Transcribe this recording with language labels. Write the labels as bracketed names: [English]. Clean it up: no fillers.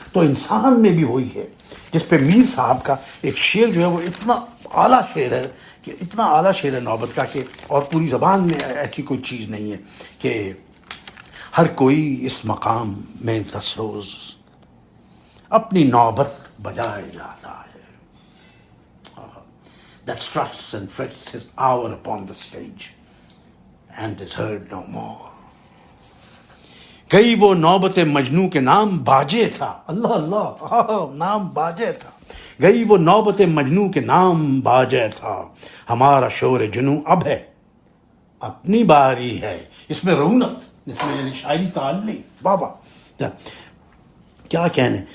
[Urdu] تو انسان میں بھی وہی ہے، جس پہ میر صاحب کا ایک شعر جو ہے وہ اتنا اعلیٰ شعر ہے کہ اتنا اعلیٰ شعر ہے نوبت کا کہ اور پوری زبان میں ایسی کوئی چیز نہیں ہے کہ ہر کوئی اس مقام میں 10 روز اپنی نوبت بجائے جاتا ہے. [English] That struts and frets his hour upon the stage and is heard no more. [Urdu] گئی وہ نوبت مجنوں کے نام باجے تھا. اللہ اللہ، نام باجے تھا. گئی وہ نوبت مجنوں کے نام باجے تھا، ہمارا شور جنوں اب ہے اپنی باری ہے. اس میں رونت، اس میں یعنی شاعری تعلی. واہ واہ، کیا کہنے.